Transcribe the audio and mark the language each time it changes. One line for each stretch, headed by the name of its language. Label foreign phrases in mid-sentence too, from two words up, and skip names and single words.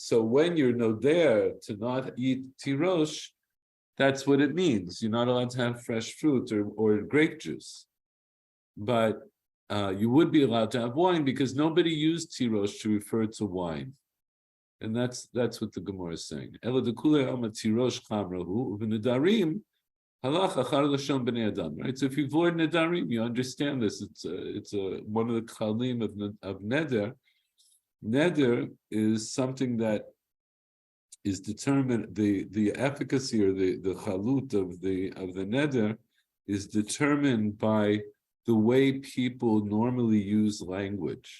English: So when you're noder to not eat tirosh, that's what it means. You're not allowed to have fresh fruit or grape juice. But you would be allowed to have wine because nobody used tirosh to refer to wine. And that's what the Gemara is saying.
Aramaic: אלא דכולי עלמא תירוש חמרא הוא
Hebrew: ובנדרים הלך אחר לשון בני אדם.
English: Right. So if you avoid nedarim, you understand this. It's one of the chalim of neder. Neder is something that is determined. The efficacy or the chalut of the neder is determined by the way people normally use language.